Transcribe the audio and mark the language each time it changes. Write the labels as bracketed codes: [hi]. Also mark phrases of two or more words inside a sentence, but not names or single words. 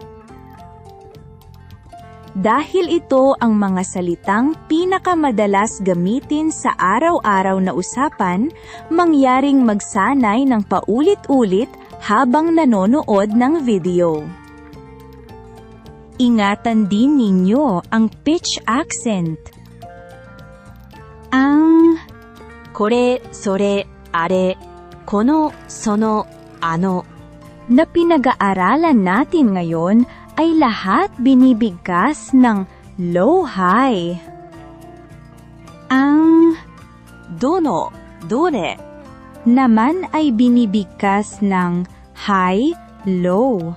[tl] Dahil ito ang mga salitang pinakamadalas gamitin sa araw-araw na usapan, mangyaring magsanay ng paulit-ulit habang nanonood ng video. Ingatan din ninyo ang [en] pitch accent. [ja] Ang これ、それ、あれ、この, その、あの [tl] na pinag-aaralan natin ngayon ay lahat binibigkas ng low-high. Ang [ja] どの、どれ [tl] naman ay binibigkas ng high-low.